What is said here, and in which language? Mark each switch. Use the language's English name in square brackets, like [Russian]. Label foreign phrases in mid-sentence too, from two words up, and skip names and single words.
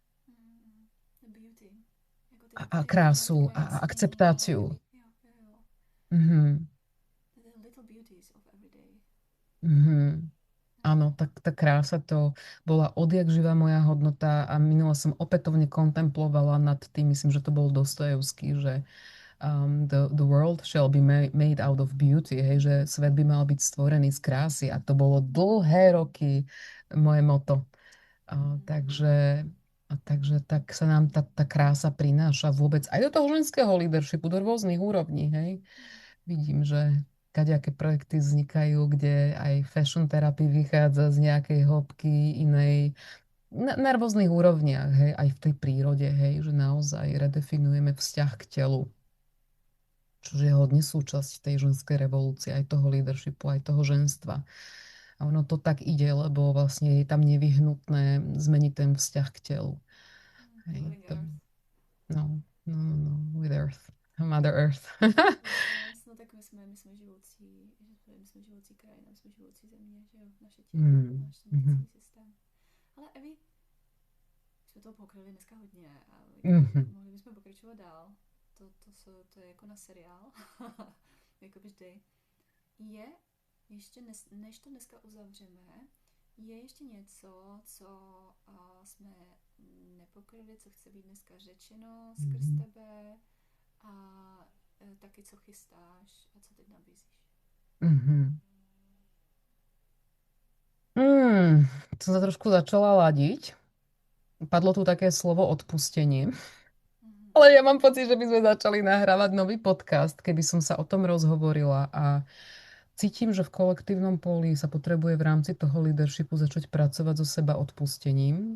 [Slovak] A krásu, a akceptáciu. Áno, tak tá krása to bola odjak živá moja hodnota a minula som opätovne kontemplovala nad tým, myslím, že to bol Dostojevský, že [English] the world shall be made out of beauty, [Slovak] hej, že svet by mal byť stvorený z krásy a to bolo dlhé roky moje moto. Takže tak sa nám tá krása prináša vôbec aj do toho ženského leadershipu, do rôznych úrovní, hej. Vidím, že kadejaké projekty vznikajú, kde aj [English] fashion therapy [Slovak] vychádza z nejakej hĺbky inej, na rôznych úrovniach, hej, aj v tej prírode, hej, že naozaj redefinujeme vzťah k telu. čo je hodne súčasť tej ženskej revolúcie, aj toho leadershipu, aj toho ženstva. A ono to tak ide, lebo vlastne je tam nevyhnutné zmeniť ten vzťah k telu. Hej, [English] Mother [Slovak] to, [English] Earth. no, with Earth, Mother Earth. Yes, [Czech] no tak my jsme živoucí krajina, my jsme živoucí země, že jo, naše tělo, náš Mhm. vnitřní systém. Ale Evi, jsme toho pokryli dneska hodně a Mhm. mohli bychom pokračovat dál. To je jako na seriál, jako vždy. Je ještě, než to dneska uzavřeme, je ještě něco, co jsme nepokryli, co chce být dneska řečeno skrz Mhm. tebe a taky co chystáš a co teď nabízíš. Mhm. [Slovak] Som sa trošku začala ladiť. Padlo tu také slovo odpustenie. Ale ja mám pocit, že by sme začali nahrávať nový podcast, keby som sa o tom rozhovorila a cítim, že v kolektívnom poli sa potrebuje v rámci toho leadershipu začať pracovať so seba odpustením.